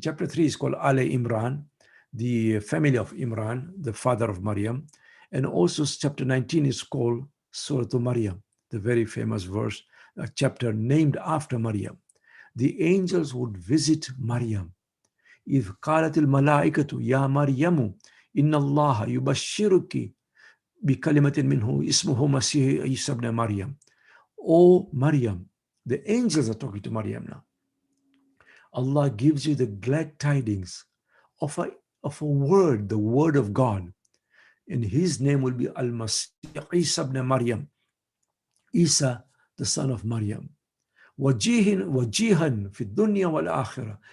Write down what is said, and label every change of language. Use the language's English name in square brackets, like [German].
[English] Chapter 3 is called Ale Imran, the family of Imran, the father of Maryam. And also chapter 19 is called Surah Maryam, the very famous verse, a chapter named after Maryam. The angels would visit Maryam. [Arabic] إذ قالت الملائكة يا مريم إن الله يبشرك بكلمة منه اسمه مسيح عيسى ابن مريم. [English] Oh Maryam, the angels are talking to Maryam now. Allah gives you the glad tidings of a word, the word of God. And his name will be Al-Masih Isa ibn Maryam. Isa, the son of Maryam. [Arabic] Wajihan fi dunya wal akhirah.